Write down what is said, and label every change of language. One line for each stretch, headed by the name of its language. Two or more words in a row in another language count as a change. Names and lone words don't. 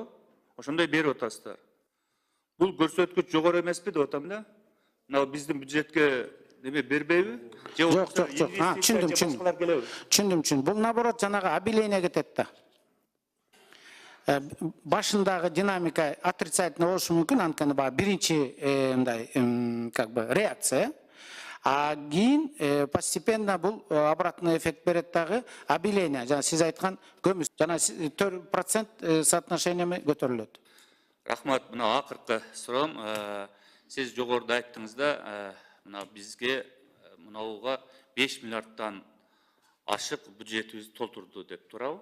Kyrgyz: Ошондой берип атасыздар. Бул көрсөткүч жогору эмеспи деп атам да? Мына биздин бюджетке неме бербейби? Жок. Түшүндүм. Бул наоборот жанагы обеление кетет да. Башындагы динамика отрицательный болушу мүмкүн, анткени баягы биринчи мындай
Russian: как бы
Kyrgyz: реакция. А кийин постепенно бул
Russian: обратный эффект
Kyrgyz: берет дагы, обеление, жана сиз айткан көмүс, жана 4% соотношениями көтөрүлөт. Рахмат, мына акыркы суроом, сиз жогоруда айттыңыз да, мына бизге мынауга 5 миллиардтан ашык бюджетибизди толтурду деп, туурабы?